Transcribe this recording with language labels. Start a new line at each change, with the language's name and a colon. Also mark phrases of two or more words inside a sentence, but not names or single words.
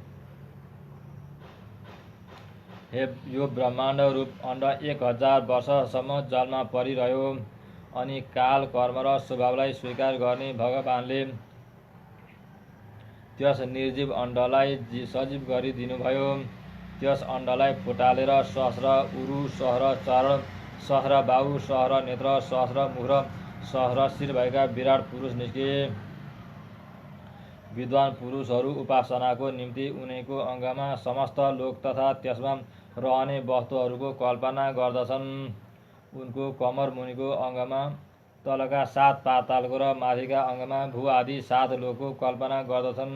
Nepali: यो ब्रह्माण्ड रूप अण्ड 1000 वर्षसम्म जलमा परिरह्यो। अनि काल, कर्म र स्वभावलाई स्वीकार गर्ने भगवानले त्यस निर्जीव अण्डलाई सजीव गरिदिनुभयो। त्यस अण्डलाई फुटालेर सहस्र उरु, सहस्र चरण, सहस्र बाहु, सहस्र नेत्र, सहस्र मुख र सहस्र शिर भएका विराट पुरुष निस्किए। विद्वान पुरुषहरू उपासनाको निम्ति उनीको अङ्गमा समस्त लोक तथा त्यसमा रहने वस्तुहरूको कल्पना गर्दछन्। उनको कमर मुनिको अङ्गमा तलका 7 पातालको र माथिका अङ्गमा भू आदि 7 लोकको कल्पना गर्दछन्।